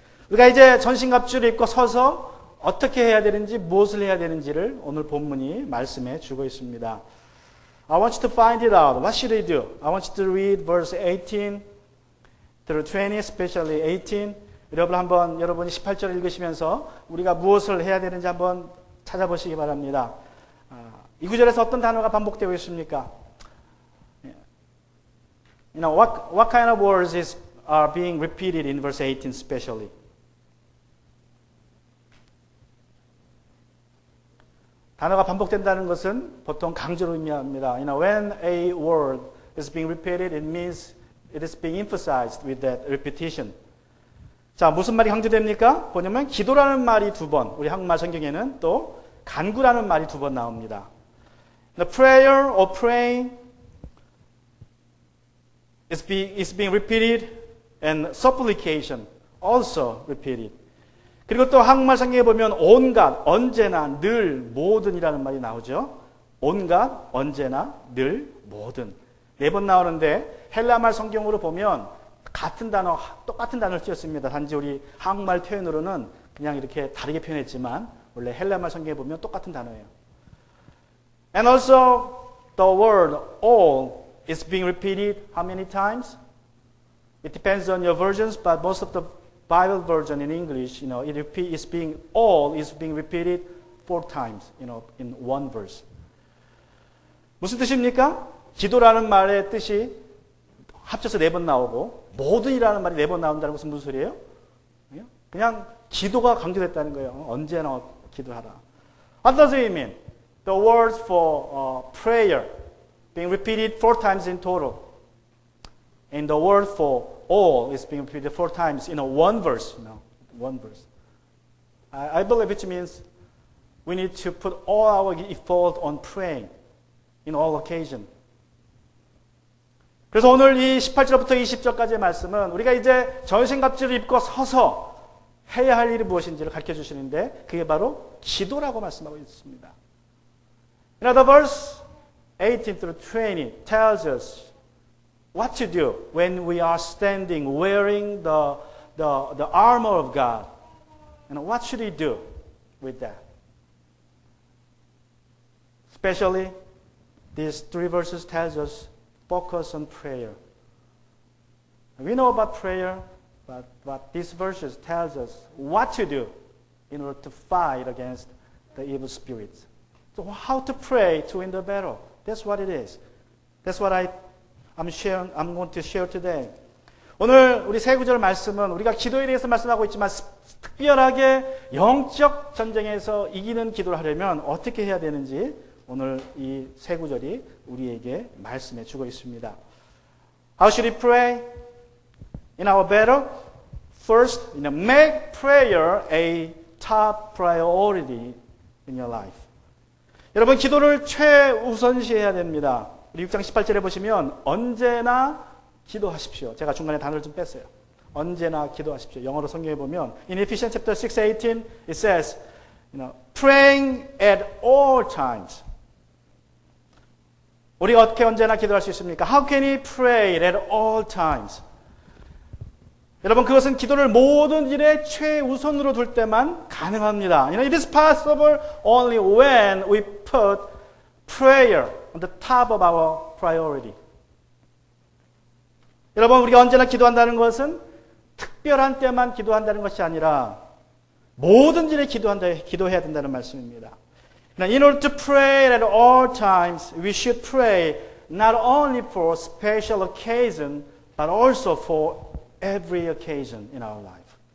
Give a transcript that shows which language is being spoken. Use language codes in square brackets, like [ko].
[ko] 우리가 이제 전신갑주를 입고 서서 어떻게 해야 되는지 무엇을 해야 되는지를 오늘 본문이 말씀해 주고 있습니다. [en] I want you to find it out. What should we do? I want you to read verse 18 through 20, especially 18. [ko] 여러분이 18절을 읽으시면서 우리가 무엇을 해야 되는지 한번 찾아보시기 바랍니다. 이 구절에서 어떤 단어가 반복되고 있습니까? [en] What kind of words are being repeated in verse 18 especially? [ko] 단어가 반복된다는 것은 보통 강조를 의미합니다. [en] When a word is being repeated, it means it is being emphasized with that repetition. [ko] 자, 무슨 말이 강조됩니까? 보냐면 기도라는 말이 두 번, 우리 한국말 성경에는 또 간구라는 말이 두 번 나옵니다. [en] The prayer or praying is being repeated and supplication also repeated. [ko] 그리고 또 한국말 성경에 보면 온갖, 언제나, 늘, 모든이라는 말이 나오죠. 온갖, 언제나, 늘, 모든. 네 번 나오는데 헬라말 성경으로 보면 똑같은 단어를 쓰였습니다. 단지 우리 한국말 표현으로는 그냥 이렇게 다르게 표현했지만 원래 헬라말 성경에 보면 똑같은 단어예요. [en] And also the word all is being repeated how many times? It depends on your versions, but most of the Bible version in English, all is being repeated 4 times, in one verse. [ko] 무슨 뜻입니까? 기도라는 말의 뜻이 합쳐서 4번 나오고 모든이라는 말이 4번 나온다는 것은 무슨 소리예요? 그냥 기도가 강조됐다는 거예요. 언제나 기도하라. [en] What does it mean? The words for prayer being repeated 4 times in total. And the word for all is being repeated 4 times in one verse. One verse. I believe it means we need to put all our effort on praying in all occasions. [ko] 그래서 오늘 이 18절부터 20절까지의 말씀은 우리가 이제 전신갑주를 입고 서서 해야 할 일이 무엇인지를 가르쳐 주시는데 그게 바로 기도라고 말씀하고 있습니다. [en] In other words, 18 through 20 tells us what to do when we are standing wearing the armor of God. And what should we do with that? Especially, these three verses tells us focus on prayer. We know about prayer, but these verses tells us what to do in order to fight against the evil spirits. So how to pray to win the battle? That's what it is. That's what I'm going to share today. [ko] 오늘 우리 세 구절 말씀은 우리가 기도에 대해서 말씀하고 있지만 특별하게 영적 전쟁에서 이기는 기도를 하려면 어떻게 해야 되는지 오늘 이 세 구절이 우리에게 말씀해 주고 있습니다. [en] How should we pray in our battle? First, make prayer a top priority in your life. [ko] 여러분 기도를 최우선시해야 됩니다. 우리 6장 18절에 보시면 언제나 기도하십시오. 제가 중간에 단어를 좀 뺐어요. 언제나 기도하십시오. 영어로 성경에 보면 [en] in Ephesians chapter 6:18 it says, praying at all times. [ko] 우리가 어떻게 언제나 기도할 수 있습니까? [en] How can we pray at all times? [ko] 여러분 그것은 기도를 모든 일에 최우선으로 둘 때만 가능합니다. [en] It is possible only when we put prayer on the top of our priority. [ko] 여러분 우리가 언제나 기도한다는 것은 특별한 때만 기도한다는 것이 아니라 모든 일에 기도해야 된다는 말씀입니다. [en] In order to pray at all times, we should pray not only for special occasion, but also for every occasion in our life.